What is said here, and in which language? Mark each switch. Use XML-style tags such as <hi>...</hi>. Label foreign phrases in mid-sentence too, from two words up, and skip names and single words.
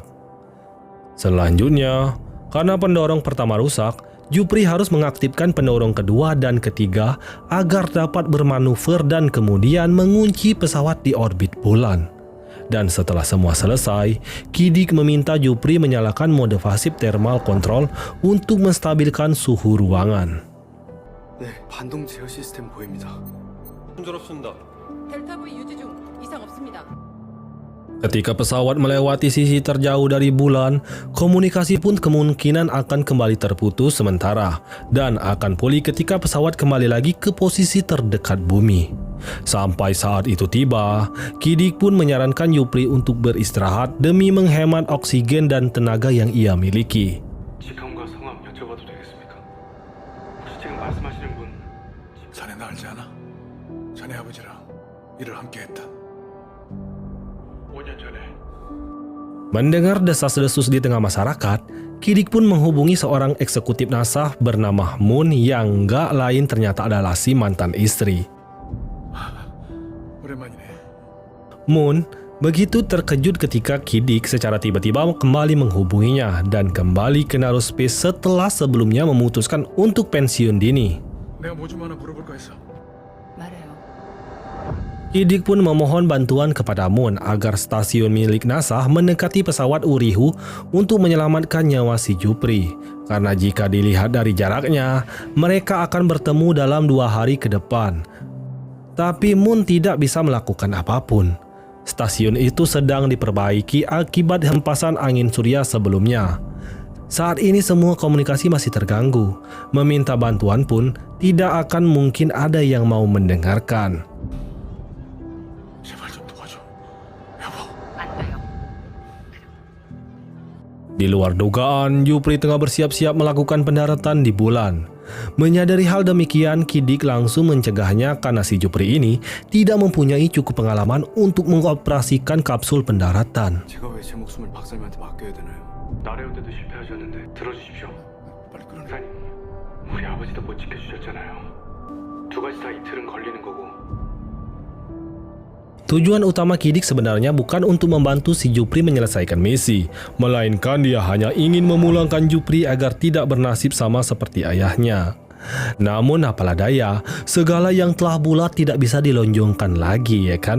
<id>Selanjutnya, karena pendorong pertama rusak, Jupri harus mengaktifkan pendorong kedua dan ketiga agar dapat bermanuver dan kemudian mengunci pesawat di orbit bulan. Dan setelah semua selesai, Kidik meminta Jupri menyalakan mode pasif thermal control untuk menstabilkan suhu ruangan.</id> <ko>네, 반동 제어 시스템 보입니다. 순조롭습니다. 델타 V 유지 중 이상 없습니다.</ko> <id>Ketika pesawat melewati sisi terjauh dari bulan, komunikasi pun kemungkinan akan kembali terputus sementara dan akan pulih ketika pesawat kembali lagi ke posisi terdekat bumi. Sampai saat itu tiba, Kidik pun menyarankan Jupri untuk beristirahat demi menghemat oksigen dan tenaga yang ia miliki.</id> <ko>직함과 성함 여쭤봐도 되겠습니까? 혹시 지금 말씀하시는 분 자네 나 알지 않아? 자네 아버지랑 일을 함께 했다. 5년 전에</ko> <id>Mendengar desas-desus di tengah masyarakat, Kidik pun menghubungi seorang eksekutif NASA bernama Moon yang nggak lain ternyata adalah si mantan istri.</id> <ko>오랜만이네.</ko> <id>Moon begitu terkejut ketika Kidik secara tiba-tiba kembali menghubunginya dan kembali ke Narospace setelah sebelumnya memutuskan untuk pensiun dini.</id> <ko>내가 뭐 좀 하나 물어볼까 했어. 말해요.</ko> <id>Kidik pun memohon bantuan kepada Moon agar stasiun milik NASA mendekati pesawat Urihu untuk menyelamatkan nyawa si Jupri. Karena jika dilihat dari jaraknya, mereka akan bertemu dalam 2 hari ke depan. Tapi Moon tidak bisa melakukan apapun. Stasiun itu sedang diperbaiki akibat hempasan angin surya sebelumnya. Saat ini semua komunikasi masih terganggu. Meminta bantuan pun tidak akan mungkin ada yang mau mendengarkan.</id> <ko>제발 좀 도와줘. 여보.</ko> <id>Di luar dugaan, Jupri tengah bersiap-siap melakukan pendaratan di bulan. Menyadari hal demikian, Kidik langsung mencegahnya karena si Jupri ini tidak mempunyai cukup pengalaman untuk mengoperasikan kapsul pendaratan.</id> <ko>제가 왜 제 목숨을 박사님한테 맡겨야 되나요? 나래올 때도 실패하셨는데 들어주십시오. 빨리 끊어. 사장님, 우리 아버지도 못 지켜주셨잖아요. 2가지 다 이틀은 걸리는 거고.</ko> <id>Tujuan utama Kidik sebenarnya bukan untuk membantu si Jupri menyelesaikan misi, melainkan dia hanya ingin memulangkan Jupri agar tidak bernasib sama seperti ayahnya. Namun apalah daya, segala yang telah bulat tidak bisa dilonjongkan lagi, ya kan?</id>